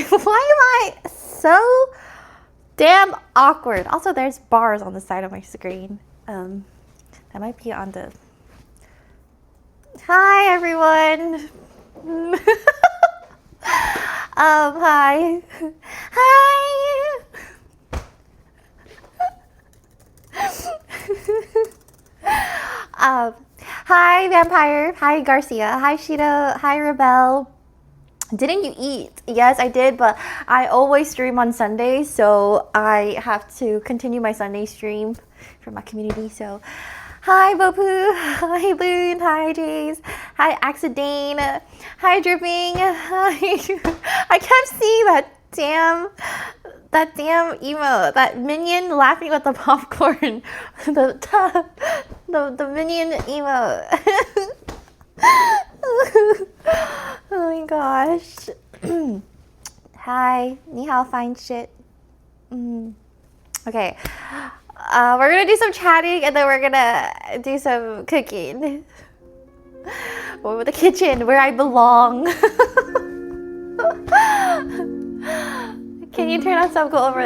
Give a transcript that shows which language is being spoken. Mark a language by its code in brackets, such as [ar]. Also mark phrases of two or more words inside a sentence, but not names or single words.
[en] Why am I so damn awkward? Also, there's bars on the side of my screen. That might be on the... Hi, everyone. Hi. Hi. Hi, Vampire. Hi, Garcia. Hi, Shida. Hi, Rebel. Didn't you eat? Yes, I did, but I always stream on Sundays, so I have to continue my Sunday stream for my community. So, hi, Bopu. Hi, Loon. Hi, Jace. Hi, Axidane. Hi, Dripping. Hi. I kept seeing that damn emote, that minion laughing with the popcorn. the minion emote. Oh my gosh. Hi, [zh] ni hao, [en] fine shit. Okay, we're gonna do some chatting and then we're gonna do some cooking. Over the kitchen where I belong. Can you turn on sub goal over?